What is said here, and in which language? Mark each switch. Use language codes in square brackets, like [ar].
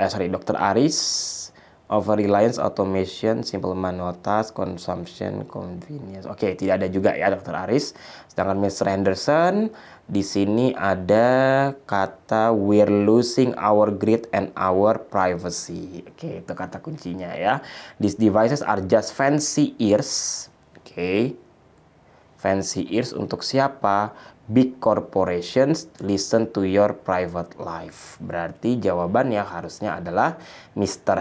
[en] Dr. Aris, over reliance, automation, simple manual task, consumption, convenience. [id] Oke, tidak ada juga ya Dr. Aris. Sedangkan Mr. Henderson, di sini ada kata [en] we're losing our grid and our privacy. [id] Oke, itu kata kuncinya ya. [en] These devices are just fancy ears. Oke. Fancy ears [id] untuk siapa? [en] Big corporations listen to your private life. [id] Berarti jawabannya harusnya adalah Mr.